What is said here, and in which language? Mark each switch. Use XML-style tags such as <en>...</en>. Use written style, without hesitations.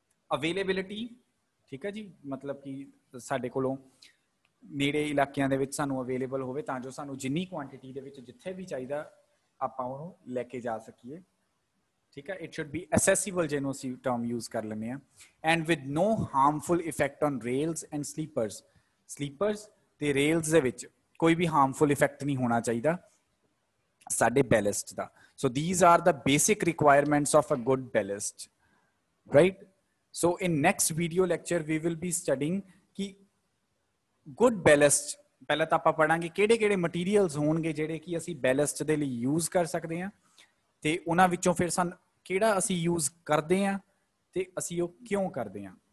<pa>Availability, ਠੀਕ ਹੈ ਜੀ, ਮਤਲਬ ਕਿ ਸਾਡੇ ਕੋਲੋਂ ਨੇੜੇ ਇਲਾਕਿਆਂ ਦੇ ਵਿੱਚ ਸਾਨੂੰ ਅਵੇਲੇਬਲ ਹੋਵੇ ਤਾਂ ਜੋ ਸਾਨੂੰ ਜਿੰਨੀ ਕੁਆਂਟੀਟੀ ਦੇ ਵਿੱਚ ਜਿੱਥੇ ਵੀ ਚਾਹੀਦਾ ਆਪਾਂ ਉਹਨੂੰ ਲੈ ਕੇ ਜਾ ਸਕੀਏ, ਠੀਕ ਹੈ।</pa> <en>it should be accessible,</en> <pa>ਜਿਹਨੂੰ ਅਸੀਂ ਟਰਮ ਯੂਜ਼ ਕਰ ਲੈਂਦੇ ਹਾਂ,</pa> <en>and with no harmful effect on rails and sleepers</en> <pa>ਤੇ ਰੇਲਸ ਦੇ ਵਿੱਚ ਕੋਈ ਵੀ ਹਾਰਮਫੁਲ ਇਫੈਕਟ ਨਹੀਂ ਹੋਣਾ ਚਾਹੀਦਾ ਸਾਡੇ ਬੈਲਸਟ ਦਾ।</pa> <en>So these are the basic requirements of a good ballast, right? So in next video lecture we will be studying</en> <pa>कि good ballast, ਪਹਿਲਾਂ ਤਾਂ ਆਪਾਂ ਪੜਾਂਗੇ ਕਿਹੜੇ ਮਟੀਰੀਅਲਸ ਹੋਣਗੇ ਜਿਹੜੇ ਕਿ ਅਸੀਂ ਬੈਲਸਟ ਦੇ ਲਈ ਯੂਜ਼ ਕਰ ਸਕਦੇ ਹਾਂ, ਤੇ ਉਹਨਾਂ ਵਿੱਚੋਂ ਫਿਰ ਸਾਨੂੰ ਕਿਹੜਾ ਅਸੀਂ ਯੂਜ਼ ਕਰਦੇ ਹਾਂ ਤੇ ਅਸੀਂ ਉਹ ਕਿਉਂ ਕਰਦੇ ਹਾਂ।</pa>